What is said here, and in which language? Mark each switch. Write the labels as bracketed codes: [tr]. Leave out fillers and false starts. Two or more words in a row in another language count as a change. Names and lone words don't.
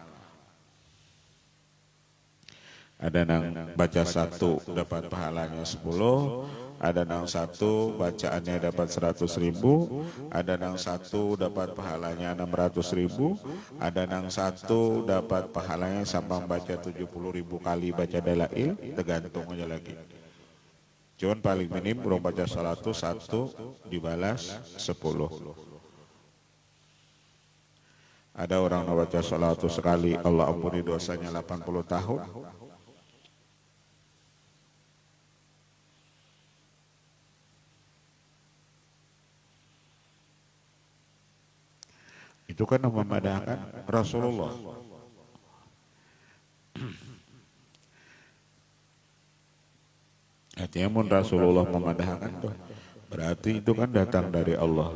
[id] Ada yang baca 1 dapat pahalanya 10, ada yang 1 bacaannya dapat 100.000, ada yang 1 dapat pahalanya 600.000, ada yang 1 dapat pahalanya sampai baca 70.000 kali baca dalail, tergantung aja lagi. Cuman paling minim belum baca 100 dibalas 10. Ada orang yang baca 100 sekali Allah ampuni dosanya 80 tahun. [bjn] Itu kan memadahkan Rasulullah. Artinya mun Rasulullah memadahkan tuh, berarti itu kan datang dari Allah.